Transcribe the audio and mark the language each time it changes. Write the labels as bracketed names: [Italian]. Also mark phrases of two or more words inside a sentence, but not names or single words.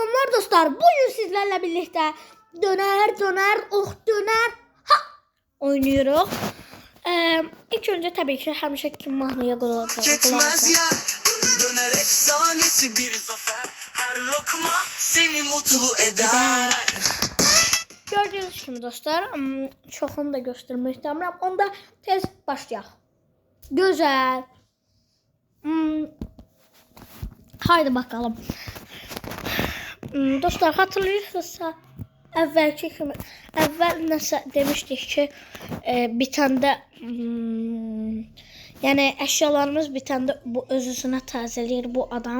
[Turkish] Merhaba dostlar, bugün sizlerle birlikte döner, döner oynuyoruz. [Azerbaijani] İlk önce tabii ki həmişə mahnıya qulaq [Turkish] Geçmez ya, döner efsanesi bir zafer. Her lokma seni mutlu eder. [Azerbaijani] Gördüğünüz kimi dostlar, çoxunu da göstermək istəmirəm. Onda tez başlayaq. Gözəl. Haydi bakalım. Dostlar, [Turkish] hatırlayırsınızsa [Azerbaijani] əvvəl nəsə demişdik ki, bitəndə yəni əşyalarımız bitəndə bu öz-özünə təzələyir bu adam.